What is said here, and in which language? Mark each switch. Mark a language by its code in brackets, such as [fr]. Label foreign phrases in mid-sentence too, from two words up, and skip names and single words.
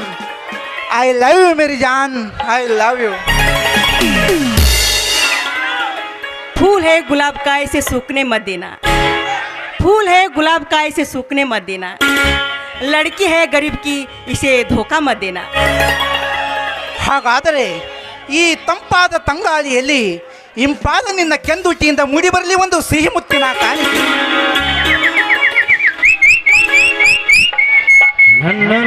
[en] I love you [hi] मेरी जान, [en] I love you. [hi] फूल है गुलाब का इसे सूखने मत देना, फूल है गुलाब का इसे सूखने मत देना, लड़की है गरीब की इसे धोखा मत देना। [kn] ಹಾಗಾದರೆ ಈ ತಂಪಾದ ತಂಗಾಳಿಯಲ್ಲಿ ಇಂಪಾದ ನಿನ್ನ ಕೆಂದುಟಿಯಿಂದ ಮೂಡಿ ಬರಲಿ ಒಂದು ಸಿಹಿ ಮುತ್ತಿನ ಕಾಣಿಕೆ. ನನ್ನ